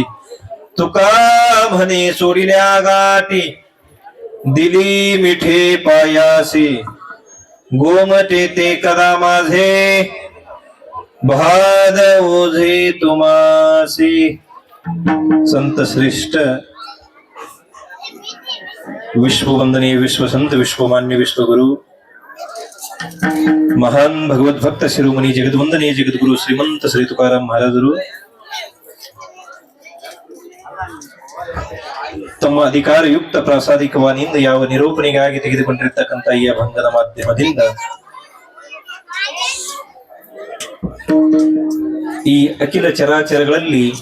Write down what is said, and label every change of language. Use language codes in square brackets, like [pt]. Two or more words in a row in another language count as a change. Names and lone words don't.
[mr] तुका म्हणे सोडिल्या गाठी, दिली मिठे पायासी, गोमटे ते करा माझे, भाद ओझे तुम्हासी. संत श्रेष्ठ, विश्ववंदनीय विश्वसंत, विश्वमान्य विश्वगुरु, महान भगवत भक्त शिरोमणी जगद्वंदनीय जगद्गुरु श्रीमंत ಶ್ರೀ ತುಕಾರಾಮ್ ಮಹಾರಾಜರು [kn] ತಮ್ಮ ಅಧಿಕಾರಯುಕ್ತ ಪ್ರಾಸಾದಿಕ ವಾಣಿಯಿಂದ ಯಾವ ನಿರೂಪಣೆಗಾಗಿ ತೆಗೆದುಕೊಂಡಿರತಕ್ಕಂಥ ಈ ಅಭಂಗದ ಮಾಧ್ಯಮದಿಂದ ಈ ಅಖಿಲ ಚರಾಚರಗಳಲ್ಲಿ